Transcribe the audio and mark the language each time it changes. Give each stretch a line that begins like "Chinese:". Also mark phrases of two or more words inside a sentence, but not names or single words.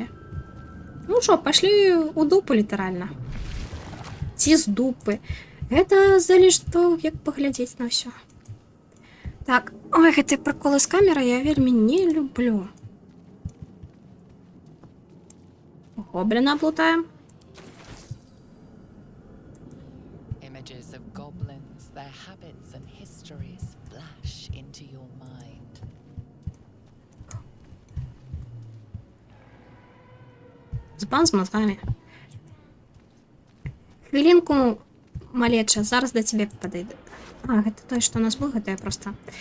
Belarusian: Ну што, пашлі у дупу, літаральна. Ці з дупы. Гэта залежыць то, як паглядзець на ўсё. Так, ой, гэтыя прыколы з камерай я вельмі не люблю. Гобліна плутаем.
English: Images of goblins, their habits and histories flash into your mind.
Belarusian: Збан з мозгами. Хвілінку, малеча, зараз да цябе падыйду. А, гэта той, што у нас быў, гэта я просто...